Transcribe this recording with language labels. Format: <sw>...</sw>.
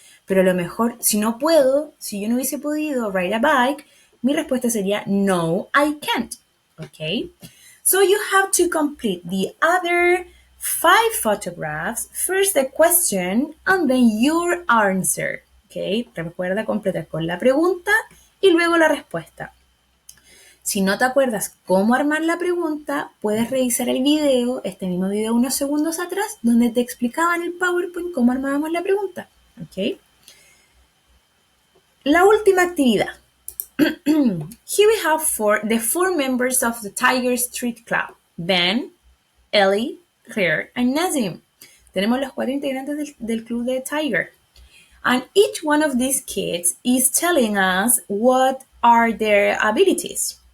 <es>Pero a lo mejor, si no puedo, si yo no hubiese podido</es> <en>ride a bike,</en> <es>mi respuesta sería no,</es> <en>I can't. Okay? So you have to complete the other 5 photographs, first the question, and then your answer.</en> <es>Okay? Recuerda completar con la pregunta y luego la respuesta. Si no te acuerdas cómo armar la pregunta, puedes revisar el video, este mismo video unos segundos atrás, donde te explicaba en el PowerPoint cómo armábamos la pregunta. ¿Ok? La última actividad.</es> <en>Here we have the four members of the Tiger Street Club. Ben, Ellie, Claire, and Nazim.</en> <es>Tenemos los 4 integrantes del club de Tiger.</es> <en>And each one of these kids is telling us what are their abilities.</en>